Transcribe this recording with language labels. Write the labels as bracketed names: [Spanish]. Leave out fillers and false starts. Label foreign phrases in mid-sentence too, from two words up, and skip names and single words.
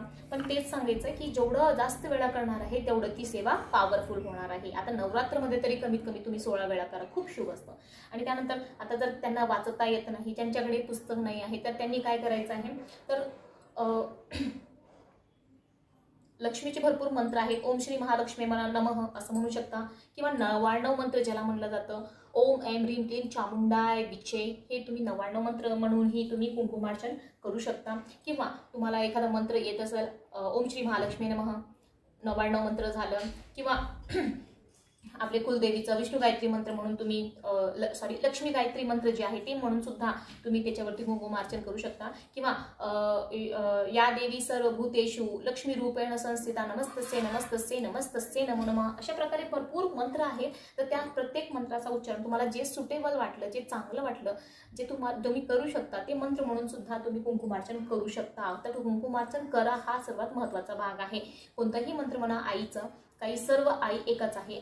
[Marathi] पण तेच सांगायचं की जेवढं जास्त वेळा करणार आहे तेवढं ती सेवा पॉवरफुल होणार आहे. आता नवरात्रमध्ये तरी कमीत कमी तुम्ही 16 वेळा करा, खूप शुभ असतं. आणि त्यानंतर आता जर त्यांना वाचता येत नाही, ज्यांच्याकडे पुस्तक नाही आहे, तर त्यांनी काय करायचं आहे, तर लक्ष्मीचे भरपूर मंत्र आहेत. [Sanskrit] ओम श्री महालक्ष्मी नमः [Marathi] असं म्हणू शकता, किंवा 99 मंत्र ज्याला म्हणलं जातं, [Sanskrit] ओम ऐं ह्रीं क्लीं चामुंडाय विचे, [Marathi] हे तुम्ही 99 मंत्र म्हणूनही तुम्ही कुंकुमार्चन करू शकता. किंवा तुम्हाला एखादा मंत्र येत असेल, [Sanskrit] ओम श्री महालक्ष्मी नमः [Marathi] 99 मंत्र झालं, किंवा आपले कुलदेवीचं विष्णू गायत्री मंत्र म्हणून तुम्ही लक्ष्मी गायत्री मंत्र जे आहे ते म्हणून सुद्धा तुम्ही त्याच्यावरती कुंकुमार्चन करू शकता. [Sanskrit] किंवा या देवी सर्वभूतेषु लक्ष्मी रूपेण संस्थिता नमस्तस्ये नमस्तस्ये नमस्तस्ये नमो नमः, [Marathi] अशा प्रकारे भरपूर मंत्र आहेत. तर त्या प्रत्येक मंत्राचा उच्चारण तुम्हाला जे सुटेबल वाटलं, जे चांगलं वाटलं, जे तुम्ही करू शकता ते मंत्र म्हणून सुद्धा तुम्ही कुंकुमार्चन करू शकता. तर कुंकुमार्चन करा हा सर्वात महत्त्वाचा भाग आहे. कोणताही मंत्र म्हणा, आईचं, काही सर्व आई एकच आहे.